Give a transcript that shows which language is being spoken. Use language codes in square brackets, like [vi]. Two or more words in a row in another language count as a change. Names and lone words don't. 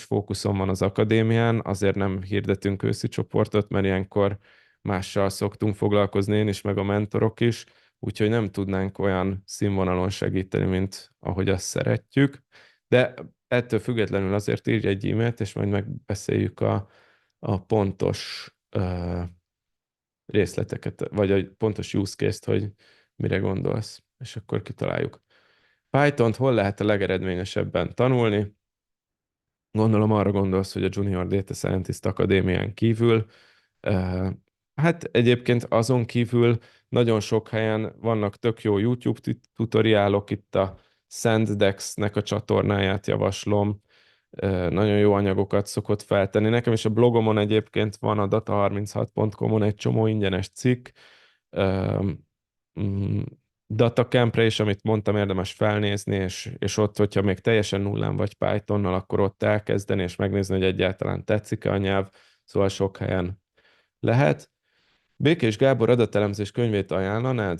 [hu] fókuszom van az akadémián, azért nem hirdetünk őszi csoportot, mert ilyenkor mással szoktunk foglalkozni én is, meg a mentorok is, úgyhogy nem tudnánk olyan színvonalon segíteni, mint ahogy azt szeretjük, de ettől függetlenül azért írj egy e-mailt, és majd megbeszéljük a pontos részleteket, vagy a pontos [en] use case- [hu] t, hogy mire gondolsz, és akkor kitaláljuk. Pythont hol lehet a legeredményesebben tanulni? Gondolom arra gondolsz, hogy a Junior Data Scientist Akadémián kívül. Hát egyébként azon kívül nagyon sok helyen vannak tök jó YouTube tutoriálok, itt a SendDex-nek a csatornáját javaslom. Nagyon jó anyagokat szokott feltenni. Nekem is a blogomon egyébként van a data36.com-on egy csomó ingyenes cikk. Mm, Datacampre is, amit mondtam, érdemes felnézni, és ott, hogyha még teljesen nullán vagy Pythonnal, akkor ott elkezdeni, és megnézni, hogy egyáltalán tetszik-e a nyelv. Szóval sok helyen lehet. Békés Gábor adatelemzés könyvét ajánlanád?